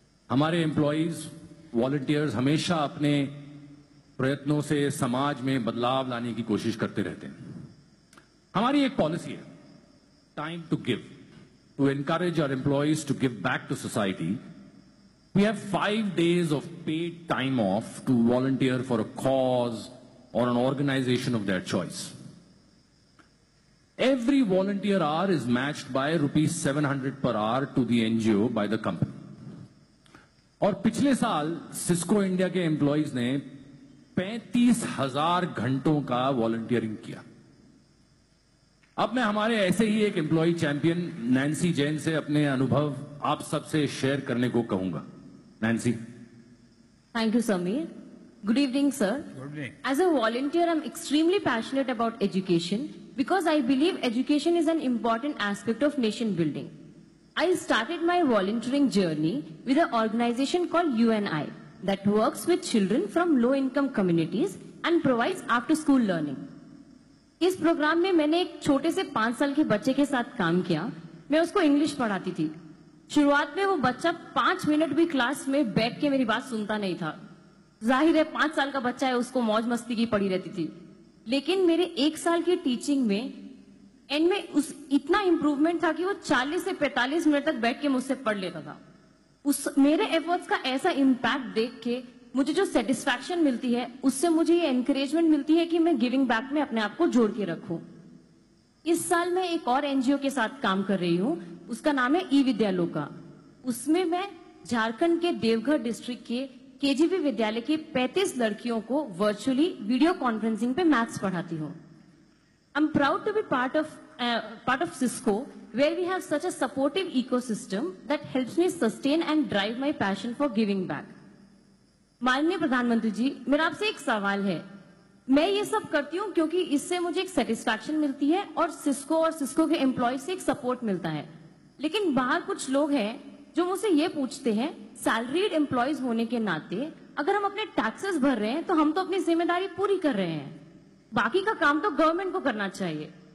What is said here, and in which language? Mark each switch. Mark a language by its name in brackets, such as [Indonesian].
[Hindi] हमारे employees volunteers हमेशा अपने प्रयत्नों से समाज में बदलाव लाने की कोशिश करते रहते हैं। हमारी एक पॉलिसी है, [English] Time to give, to encourage our employees to give back to society. We have 5 days of paid time off to volunteer for a cause or an organization of their choice. Every volunteer hour is matched by rupees 700 per hour to the NGO by the company. [Hindi] और पिछले साल Cisco India के employees ने 35,000 घंटों का volunteering किया। अब मैं हमारे ऐसे ही एक एम्प्लॉय चैंपियन नैन्सी जैन से अपने अनुभव आप सबसे शेयर करने को कहूंगा। Nancy. [English] Thank you, Samir. Good evening, sir. Good evening. As a volunteer, I'm extremely passionate about education because I believe education is an important aspect of nation building. I started my volunteering journey with an organization called UNI that works with children from low-income communities and provides after-school learning. [Hindi] इस programme में मैंने एक छोटे से 5 साल के बच्चे के साथ काम किया। मैं उसको इंग्लिश पढ़ाती थी। शुरुआत में वो बच्चा 5 मिनट भी क्लास में बैठ के मेरी बात सुनता नहीं था। जाहिर है 5 साल का बच्चा है, उसको मौज मस्ती की पड़ी रहती थी। लेकिन मेरे 1 साल की टीचिंग में एंड में उस इतना इंप्रूवमेंट था कि वो 40 से 45 मिनट तक बैठ के मुझसे पढ़ लेता था। उस मेरे एफर्ट्स का ऐसा इम्पैक्ट देख के मुझे जो सेटिस्फैक्शन मिलती है, उससे मुझे ये एनकरेजमेंट मिलती है कि मैं गिविंग बैक में अपने आप को जोड़ के रखूं। इस साल मैं एक और एनजीओ के साथ काम कर रही हूं, उसका नाम है ई विद्यालोका। उसमें मैं झारखंड के देवघर डिस्ट्रिक्ट के केजीबी विद्यालय की 35 लड़कियों को वर्चुअली वीडियो कॉन्फ्रेंसिंग पे मैथ्स पढ़ाती हूँ। [English] I'm proud to be part of Cisco, where we have such a supportive ecosystem that helps me sustain and drive my passion for giving back. [Hindi] माननीय प्रधानमंत्री जी, मेरा आपसे एक सवाल है। मैं ये सब करती हूँ क्योंकि इससे मुझे एक सेटिस्फैक्शन मिलती है और सिस्को के एम्प्लॉय से एक सपोर्ट मिलता है। लेकिन बाहर कुछ लोग हैं जो मुझसे ये पूछते हैं, सैलरीड एम्प्लॉयज होने के नाते अगर हम अपने टैक्सेस भर रहे हैं तो हम तो अपनी जिम्मेदारी पूरी कर रहे हैं, बाकी का काम तो गवर्नमेंट को करना चाहिए।